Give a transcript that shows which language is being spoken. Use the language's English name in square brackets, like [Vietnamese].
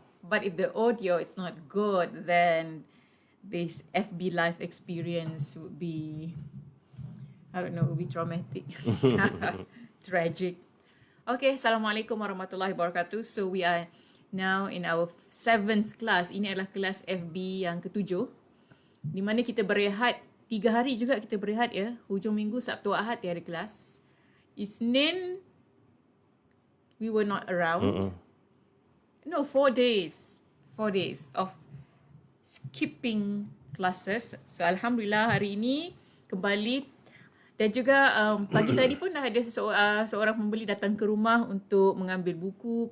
[English] But if the audio is not good, then this FB Live experience would be, I don't know, would be traumatic. Tragic. Okay, Assalamualaikum warahmatullahi wabarakatuh. So we are now in our 7th class. [Malay] Ini adalah kelas FB yang ke-7, di mana kita berehat 3 hari juga kita berehat ya. Hujung minggu Sabtu Ahad tiada kelas. [English] Isnin we were not around. No, 4 days. 4 days of skipping classes. [Malay] So alhamdulillah hari ini kembali. Dan juga pagi tadi pun dah ada seorang pembeli datang ke rumah untuk mengambil buku.